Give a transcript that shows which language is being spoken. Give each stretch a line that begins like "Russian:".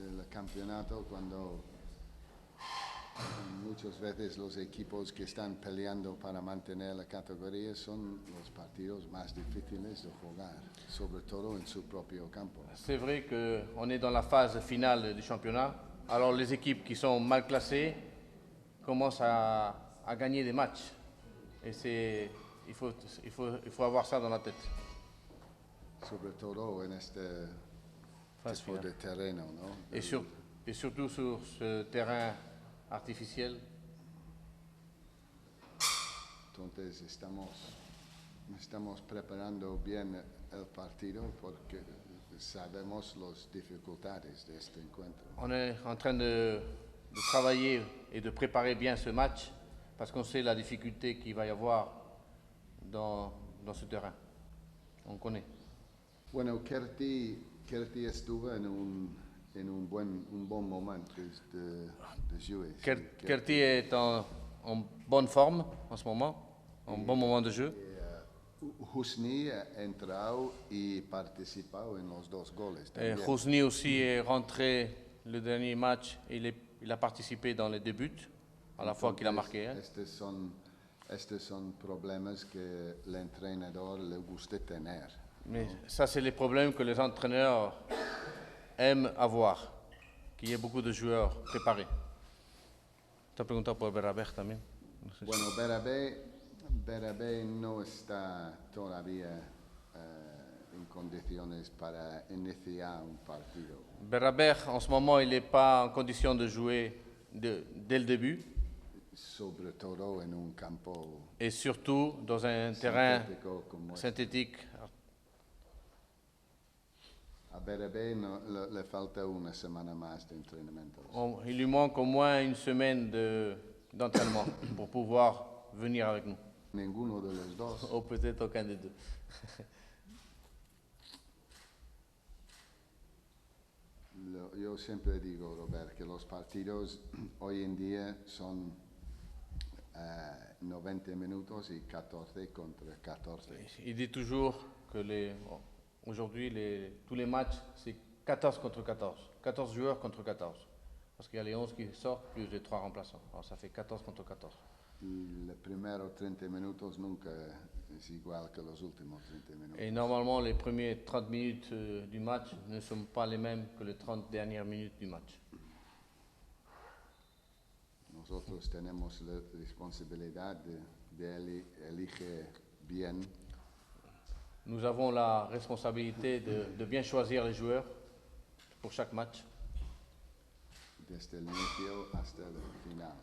Spanish: campeonato cuando muchas veces los equipos que están peleando para mantener la categoría son los partidos más difíciles de jugar, sobre todo en su propio campo.
French: C'est vrai qu'on est dans la phase finale du championnat. Alors les équipes qui sont mal classées commencent à gagner des matchs. Et il faut avoir ça dans la tête.
Spanish: Sobre todo en este
French: Phase
Spanish: tipo
French: finale.
Spanish: de terreno, ¿no?
French: Et surtout sur ce terrain artificiel.
Spanish: Entonces estamos preparando bien el partido porque sabemos las dificultades de este encuentro.
French: On est en train de travailler et de préparer bien ce match parce qu'on sait la difficulté qu'il va y avoir dans ce terrain. On connaît.
Spanish: Bueno, Kerti estuvo en un buen momento de jouer.
French: Kerti est en bonne forme en ce moment, en bon moment de jeu.
Spanish: Husni ha entrado y participado en los dos goles.
French: Et
Spanish: también.
French: Rosny aussi est rentré le dernier match. Il a participé dans les deux buts à la fois qu'il a marqué. Hein.
Spanish: Estos son problemas que el entrenador le gusta tener.
French: Mais ça, c'est les problèmes que les entraîneurs aiment avoir, qu'il y ait beaucoup de joueurs préparés. Tu as
Spanish: preguntado por Beraber también. No sé si- Bueno, Berabé no está todavía en condiciones para iniciar un partido.
French: Beraber, en ce moment, il n'est pas en condition de jouer dès le début,
Spanish: Sobre todo en un campo
French: et surtout dans un terrain
Spanish: sintético como este.
French: synthétique.
Spanish: A Berabé le falta una semana más de entrenamiento.
French: Il lui manque au moins une semaine d'entraînement pour pouvoir venir avec nous.
Spanish: Ninguno de los dos.
French: Ou peut-être aucun des deux.
Spanish: Yo siempre digo, Robert, que los partidos hoy en día son 90 minutos y 14 contra 14.
French: Il dit toujours que aujourd'hui, tous les matchs, c'est 14 contre 14. 14 joueurs contre 14. Parce qu'il y a les 11 qui sortent, plus les 3 remplaçants. Alors ça fait 14 contre 14.
Spanish: Y los primeros 30 minutos nunca es igual que los últimos 30 minutos.
French: Et normalement, les premiers 30 minutes du match ne sont pas les mêmes que les 30 dernières minutes du match.
Spanish: Nosotros tenemos la responsabilidad de elegir bien
French: Nous avons la responsabilité de bien choisir les joueurs pour chaque match,
Spanish: desde el inicio hasta el final.